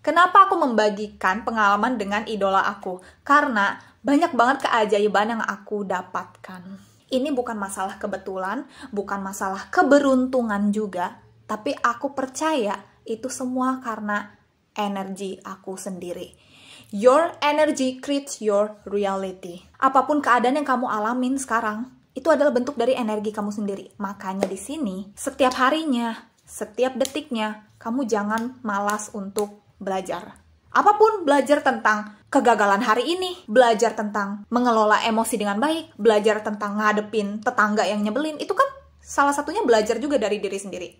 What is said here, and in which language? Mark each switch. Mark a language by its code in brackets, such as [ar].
[id] Kenapa aku membagikan pengalaman dengan idola aku? Karena banyak banget keajaiban yang aku dapatkan. Ini bukan masalah kebetulan, bukan masalah keberuntungan juga, tapi aku percaya itu semua karena energi aku sendiri. [en] Your energy creates your reality. [id] Apapun keadaan yang kamu alamin sekarang, itu adalah bentuk dari energi kamu sendiri. Makanya di sini, setiap harinya, setiap detiknya, kamu jangan malas untuk belajar. Apapun, belajar tentang kegagalan hari ini, belajar tentang mengelola emosi dengan baik, belajar tentang ngadepin tetangga yang nyebelin, itu kan salah satunya belajar juga dari diri sendiri.